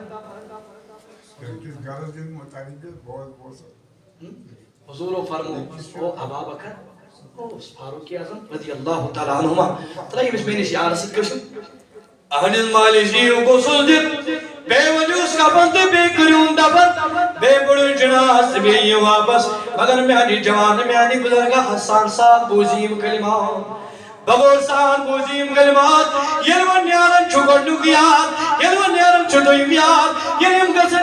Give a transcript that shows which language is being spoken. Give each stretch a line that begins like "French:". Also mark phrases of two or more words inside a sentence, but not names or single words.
Kashmiri: حضورو فرمو او ابا بکر او فاروق اعظم
Arabic: رضی اللہ تعالیٰ عنہما
Kashmiri: ترٛٲیِو أمِس میٲنِس یارس سۭتۍ کٔرِو اہنِس مٲلِس دِیِو غسل دِتھ بیٚیہِ ؤلِوُس کفن تہٕ بیٚیہِ کٔرِہُن دفن بیٚیہِ بٔڑِو جناز تہٕ بیٚیہِ یِیِو واپس مگر میانہِ جوان میانہِ بُزرگاہ سان سان بوٗزِ یِم کلمات بغور سان بوٗزِ یِم کلمات ییٚلہِ وۄنۍ نیران چھُ گۄڈنیُک یاد ییٚلہِ وۄنۍ نیران چھُ دوٚیِم یاد ییٚلہِ یِم گژھان